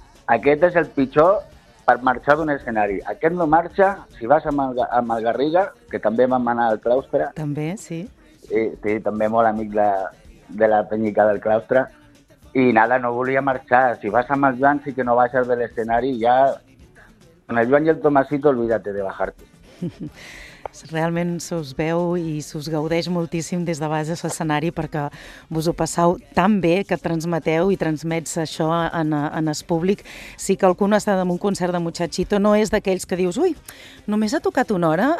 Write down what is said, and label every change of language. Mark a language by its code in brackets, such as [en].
[ca] Aquest és el pitjor per marxar d'un escenari. Aquest no marxa, si vas amb el Garriga, que també vam anar al claustre. També, sí. Sí, també molt amic de la penyica del claustre. I nada, no volia marxar. Si vas amb el Joan, sí que no baixes de l'escenari, ja... Amb el Joan i el Tomasito, [es] olvídate de bajarte. [ca] Realment se'ls veu i se'ls gaudeix moltíssim des de baix de l'escenari perquè vos ho passeu tan bé que transmeteu i transmets això en el públic. Si qualcú no està en un concert de Muchachito, no és d'aquells que dius, ui, només ha tocat una hora?